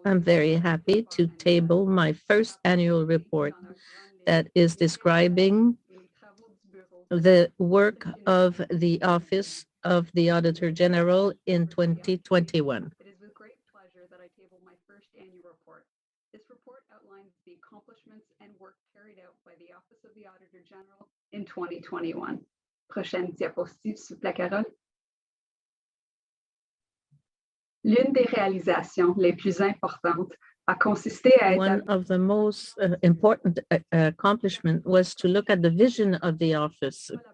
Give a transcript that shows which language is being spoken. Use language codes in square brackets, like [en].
[en] I'm very happy to table my first annual report that is describing the work of the Office of the Auditor General in 2021. It is with great pleasure that I table my first annual report. This report outlines the accomplishments and work carried out by the Office of the Auditor General in 2021. [fr] Prochaine diapositive, s'il vous plaît, Carole. L'une des réalisations les plus importantes a consisté à [en] One of the most important accomplishment was to look at the vision of the office.